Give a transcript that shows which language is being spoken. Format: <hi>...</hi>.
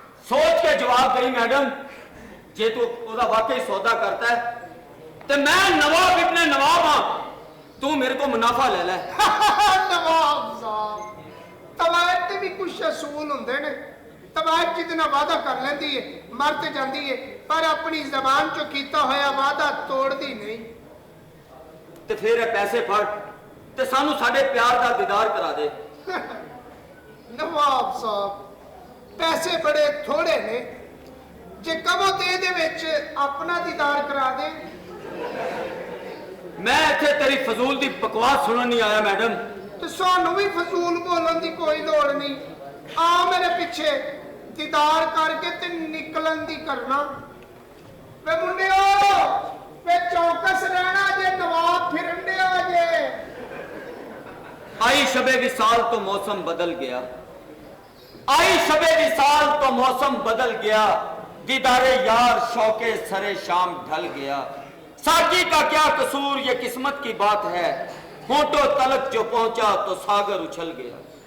<pa>सोच के जवाब दई मैडम, जे तू ओदा वाकई सौदा करता है तो मैं नवाब इब्ने नवाब हाँ, तू मेरे को मुनाफा ले ले। ਨਵਾਬ ਸਾਹਿਬ, ਤਵਾਇਦ ਤੇ ਵੀ ਕੁਝ ਅਸੂਲ ਹੁੰਦੇ ਨੇ। ਤਵਾਇਦ ਜਿਹਦੇ ਨਾਲ ਵਾਅਦਾ ਕਰ ਲੈਂਦੀ ਏ ਮਰ ਤੇ ਜਾਂਦੀ ਏ, ਪਰ ਆਪਣੀ ਜ਼ਬਾਨ ਚੋਂ ਕੀਤਾ ਹੋਇਆ ਵਾਅਦਾ ਤੋੜਦੀ ਨਹੀਂ। ਤੇ ਫਿਰ ਇਹ ਪੈਸੇ ਫੜ ਤੇ ਸਾਨੂੰ ਸਾਡੇ ਪਿਆਰ ਦਾ ਦੀਦਾਰ ਕਰਾ ਦੇ। ਨਵਾਬ ਸਾਹਿਬ, ਪੈਸੇ ਬੜੇ ਥੋੜੇ ਨੇ, ਜੇ ਕਹੋ ਤੇ ਇਹਦੇ ਵਿੱਚ ਆਪਣਾ ਦੀਦਾਰ ਕਰਾ ਦੇ। मैं इत्थे तेरी फजूल दी बकवास सुनन नहीं आया मैडम। ਤੇ ਸਾਨੂੰ ਵੀ ਫਜ਼ੂਲ ਬੋਲਣ ਦੀ ਕੋਈ ਲੋੜ ਨਹੀਂ। ਆ ਮੇਰੇ ਪਿੱਛੇ ਦੀਦਾਰ ਕਰਕੇ ਤੇ ਨਿਕਲਣ ਦੀ ਕਰਨਾ। ਵੇ ਮੁੰਡਿਓ, ਵੇ ਚੌਕਸ ਰਹਿਣਾ ਜੇ, ਨਵਾਬ ਫਿਰਨ ਡਿਆ ਜੇ।</pa> <hi>आई शबे विसाल तो मौसम बदल गया, आई शबे विसाल तो मौसम बदल गया, दीदारे यार शौके सरे शाम ढल गया। साकी का क्या कसूर, ये किस्मत की बात है, होठों तलक जो पहुंचा तो सागर उछल गया।</hi>